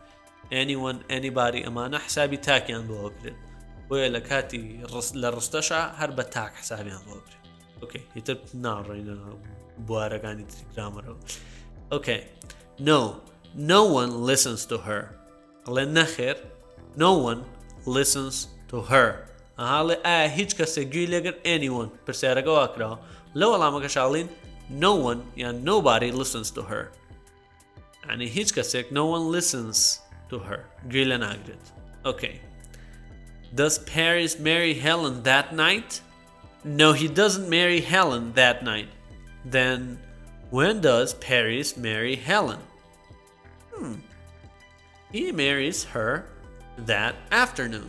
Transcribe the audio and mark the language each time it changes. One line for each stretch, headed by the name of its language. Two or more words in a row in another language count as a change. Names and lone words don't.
English: anyone anybody
Central Kurdish: ئەمانە حسابی تاکیان بۆ کرێت. بۆیە لە کاتی لە ڕستەشە هەر بە تاک حسابیان بۆ کرێت. Okay, هیتر ناڕێنە بوارەکانی تری گرامەرەوە.
English: Okay. No one listens to her.
Central Kurdish: ئەڵێ نەخێر.
English: No one listens to her.
Central Kurdish: ئەڵێ ئایا هیچ کەسێک گوێی لێگەر anyone پرسیارەکە واکراوە. لە وەڵامەکە شاڵین
English: no one
Central Kurdish: یان
English: nobody listens to her.
Central Kurdish: یعنی هیچ کەسێک
English: no one listens to her.
Central Kurdish: گوێی لێ ناگرێت.
English: Okay. Does Paris marry Helen that night? No, he doesn't marry Helen that night. Then when does Paris marry Helen? He marries her that afternoon.